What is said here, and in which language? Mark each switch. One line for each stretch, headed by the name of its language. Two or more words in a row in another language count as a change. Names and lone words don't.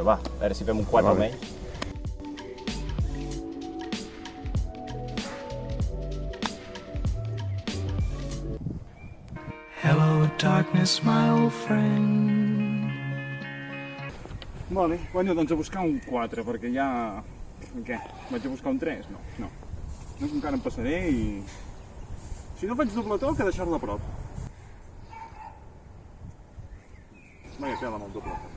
Catalan: Va, a veure si fem un 4 Vale. almenys.
English: Hello, darkness, my old friend.
Catalan: Vale, bueno, doncs a buscar un 4, perquè ja... Què? Vaig a buscar un 3? No. No, encara em passaré i... Si no faig doble toc, a deixar-la a prop.
Spanish: Vaya tela
Catalan: amb el doble toc.